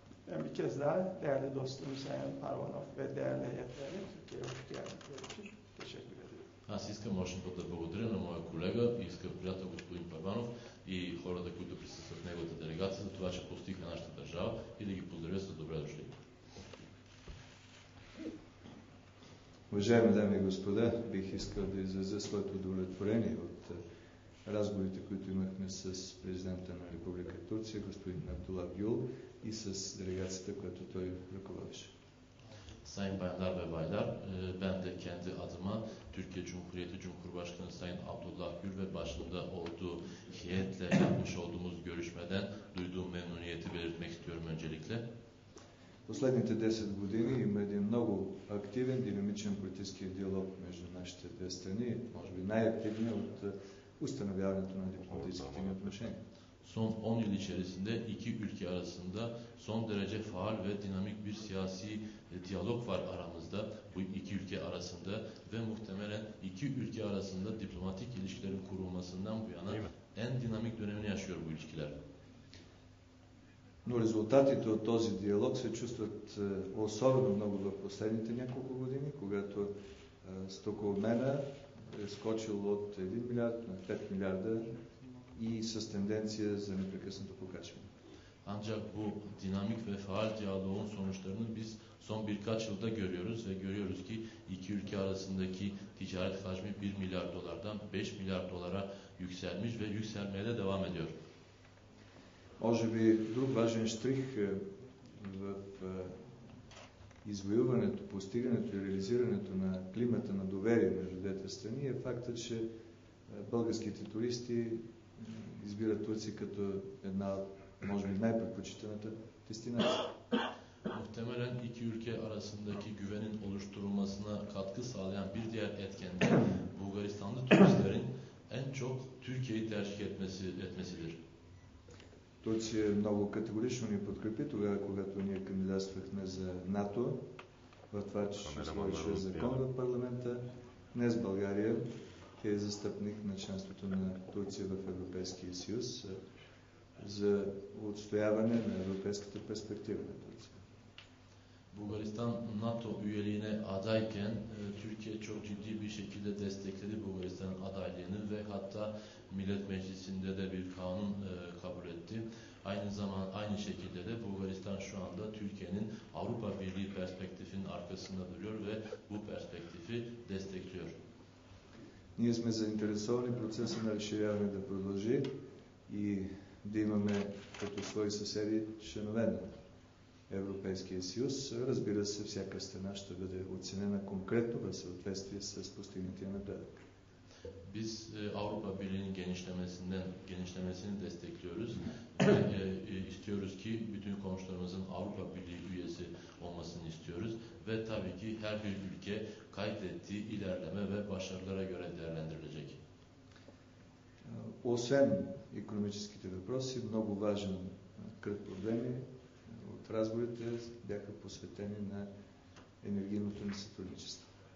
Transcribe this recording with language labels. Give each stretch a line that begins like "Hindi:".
Turkish: Ben bir kez daha değerli dostum Sayın Parvanov ve değerli heyetlerine Türkiye'ye hoş geldikleri için teşekkür ederim.
Bulgarian: Аз искам още път да благодаря на моя колега и скъп приятел господин Първанов и хората, които присъстват в неговата делегация за това, че постига нашата държава и да ги поздравя с добре дошли. Уважаеми дами и господа, бих искал да изразя своето удовлетворение от разговорите, които имахме с президента на Република Турция, господин Абдула Гюл, и с делегацията, която той ръководеше.
Turkish: Sayın bayanlar ve baylar, ben de kendi adıma Türkiye Cumhuriyeti Cumhurbaşkanı Sayın Abdullah Gül ve başında olduğu heyetle yapmış olduğumuz görüşmeden duyduğum memnuniyeti belirtmek istiyorum öncelikle.
Bulgarian: Последните 10 години има един много активен, динамичен политически диалог между нашите две страни, може би най-активният от установяването на дипломатическите ни отношения.
Turkish: Son 10 yıl içerisinde iki ülke arasında son derece faal ve dinamik bir siyasi diyalog var aramızda, bu iki ülke arasında ve muhtemelen iki ülke arasında diplomatik ilişkilerin kurulmasından bu yana en dinamik dönemini yaşıyor bu ilişkiler.
Bulgarian: Но резултатите от този диалог се чувстват особено много в последните няколко години, когато стокообмена е скочил от 1 милиард на 5 милиарда и с tendensya за непрекъснато покачване.
Turkish: Ancak bu dinamik ve faal diyaloğun sonuçlarını biz son birkaç yılda görüyoruz ve görüyoruz ki iki ülke arasındaki ticaret hacmi 1 milyar dolardan 5 milyar dolara yükselmiş ve yükselmeye de devam ediyor.
Bulgarian: Може би друг важен штрих в извоюването, постигането и реализирането на климата на доверие между двете страни е фактът, че българските туристи избират Турция като една от, може би, най-предпочитаната дестинация.
Turkish: Muhtemelen iki ülke arasındaki güvenin oluşturulmasına katkı sağlayan bir diğer etken de Bulgaristanlı turistlerin en çok Türkiye'yi tercih etmesidir.
Bulgarian: Турция много категорично ни подкрепи тогава, когато ние кандидатствахме за НАТО, в това, че ще сложи закон в парламента. Днес България е застъпник на членството на Турция в Европейския съюз за отстояване на европейската перспектива на Турция.
Turkish: Bulgaristan NATO üyeliğine adayken Türkiye çok ciddi bir şekilde destekledi Bulgaristan'ın adaylığını ve hatta Millet Meclisi'nde de bir kanun kabul etti. Aynı şekilde de Bulgaristan şu anda Türkiye'nin Avrupa Birliği perspektifinin arkasında duruyor ve bu perspektifi destekliyor.
Bulgarian: Ние сме заинтересовани процеса на разширяване да продължи и да имаме като свои съседи членове на Европейския съюз. Разбира се, всяка страна ще бъде оценена конкретно в съответствие с постигнатия напредък.
Turkish: Biz Avrupa Birliği'nin genişlemesini destekliyoruz ve istiyoruz ki bütün komşularımızın Avrupa Birliği üyesi olmasını istiyoruz ve tabii ki her bir ülke kaydettiği ilerleme ve başarılara göre değerlendirilecek.
Bulgarian: Освен икономическите въпроси, много важен кръг проблеми от разговорите бяха посветени на енергийното ни сътрудничество.